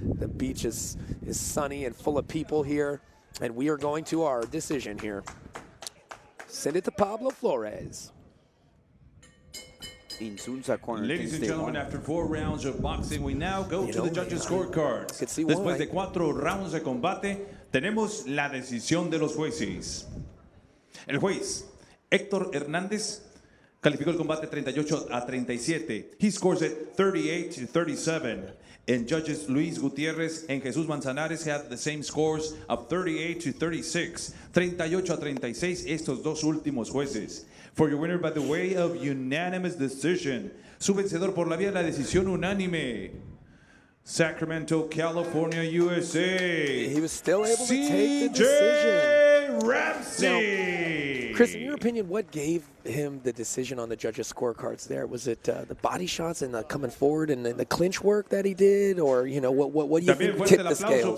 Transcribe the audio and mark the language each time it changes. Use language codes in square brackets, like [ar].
[en] The beach is sunny and full of people here. And we are going to our decision here. Send it to Pablo Flores. Nsunza corner. Ladies and gentlemen, after 4 rounds of boxing, we now go to the judges' scorecards. [es] Después de 4 rounds de combate, tenemos la decisión de los jueces. El juez Héctor Hernández calificó el combate 38-37. [en] He scores it 38-37. And judges Luis Gutierrez and Jesus Manzanares had the same scores of 38-36. [es] 38-36 estos dos últimos jueces. [en] For your winner by the way of unanimous decision. [es] Su vencedor por la vía de la decisión unánime. [en] Sacramento, California, USA. He was still able to take the decision. Ramsey. Now, Chris, in your opinion, what gave him the decision on the judges' scorecards there? Was it the body shots and the coming forward and the clinch work that he did? Or, you know, what do you think tipped the scales?